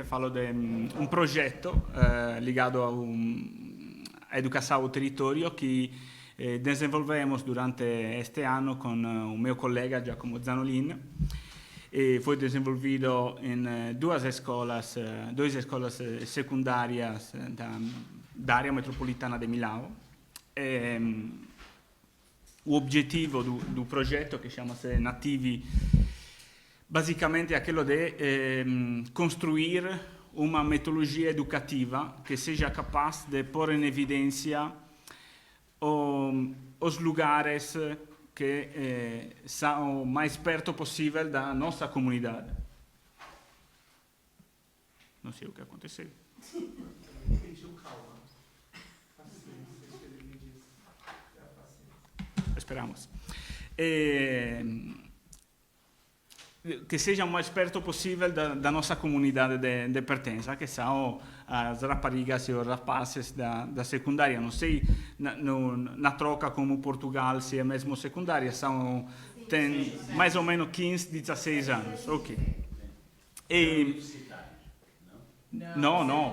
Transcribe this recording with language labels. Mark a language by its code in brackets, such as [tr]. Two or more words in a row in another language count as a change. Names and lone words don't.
[pt] Falo de um projeto ligado à educação ao território que desenvolvemos durante este ano com o meu colega Giacomo Zanolin. Foi desenvolvido em duas escolas secundárias da área metropolitana de Milão. O objetivo do [it] progetto, che chama-se Nativi, basicamente è quello di costruire una metodologia educativa che sia capace di porre in evidenza [pt] os lugares [it] che sono [pt] mais perto possível da nossa comunidade. Não sei o que aconteceu. Esperamos. [it] Che sia [pt] o mais perto possível da nossa comunidade de pertença, que são as raparigas e os rapazes da secundária. Não sei na troca como Portugal se é mesmo secundária, tem mais ou menos 15, 16 anos. Ok. Não.